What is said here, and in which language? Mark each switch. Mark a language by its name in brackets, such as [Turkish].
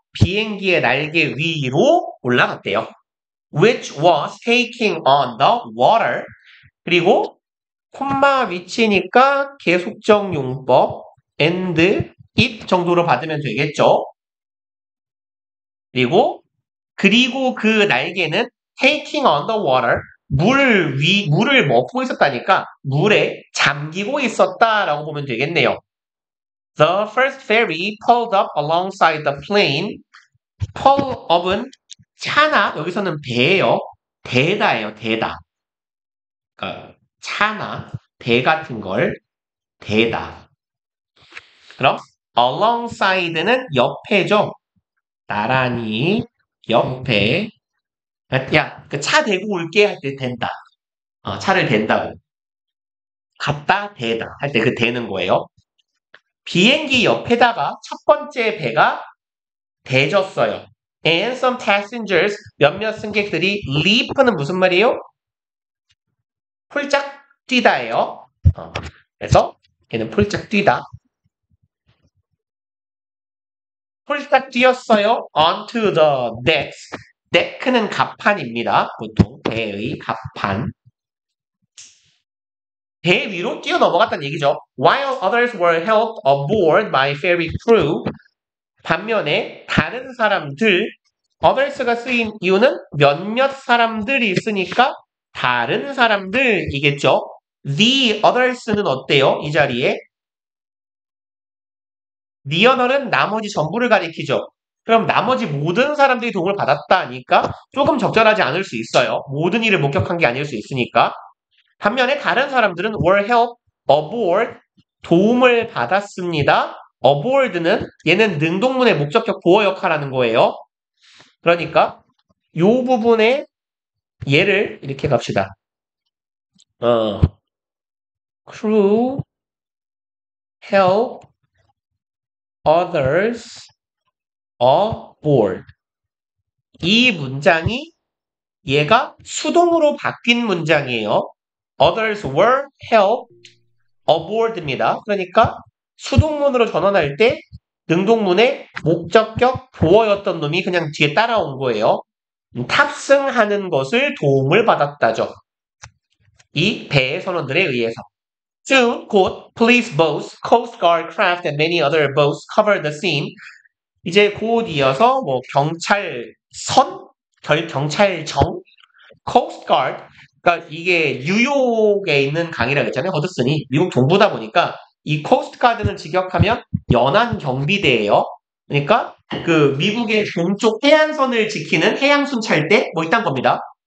[Korean] 비행기의 날개 위로 올라갔대요. [English] which was taking on the water [Korean] 그리고 콤마 위치니까 계속적 용법 [English] and it [Korean] 정도로 받으면 되겠죠. 그리고 그 날개는 [English] taking on the water [Korean] 물을 먹고 있었다니까 물에 잠기고 있었다라고 보면 되겠네요. [English] The first ferry pulled up alongside the plane. [Korean] pull up은 차나 여기서는 배예요. 대다예요. 대다. 그러니까 차나 배 같은 걸 대다. 그럼 alongside는 옆에죠. 나란히 옆에 야, 그 차 대고 올게 할 때 된다. 차를 댄다고. 갔다 대다 할 때 그 대는 거예요. 비행기 옆에다가 첫 번째 배가 대졌어요. [English] And some passengers [Korean] 몇몇 승객들이 leap는 무슨 말이에요? 폴짝 뛰다예요. 그래서 얘는 폴짝 뛰다. 폴짝 뛰었어요. [English] onto the decks. [Korean] deck는 갑판입니다. 보통 배의 갑판. 배 위로 뛰어 넘어갔다는 얘기죠. [English] While others were helped aboard by ferry crew. [Korean] 반면에 다른 사람들, others가 쓰인 이유는 몇몇 사람들이 있으니까 다른 사람들이겠죠. The others는 어때요? 이 자리에 the other는 나머지 전부를 가리키죠. 그럼 나머지 모든 사람들이 도움을 받았다니까 조금 적절하지 않을 수 있어요. 모든 일을 목격한 게 아닐 수 있으니까. 반면에 다른 사람들은 [English] were helped aboard [Korean] 도움을 받았습니다. aboard는 얘는 능동문의 목적격 보어 역할하는 거예요. 그러니까 이 부분에 얘를 이렇게 갑시다. [English] crew help others aboard. [Korean] 이 문장이 얘가 수동으로 바뀐 문장이에요. [English] Others were helped aboard입니다. [Korean] 그러니까 수동문으로 전환할 때 능동문의 목적격 보어였던 놈이 그냥 뒤에 따라온 거예요. 탑승하는 것을 도움을 받았다죠. 이 배의 선원들에 의해서. [English] Soon, 곧 police boats, coast guard craft and many other boats covered the scene. [Korean] 이제 곧 이어서 뭐 경찰선, 경찰정, coast guard. 그러니까 이게 뉴욕에 있는 강이라고 했잖아요. 허드슨이 미국 동부다 보니까 이 코스트 가드는 직역하면 연안 경비대예요. 그러니까 그 미국의 동쪽 해안선을 지키는 해양 순찰대 뭐 이딴 겁니다.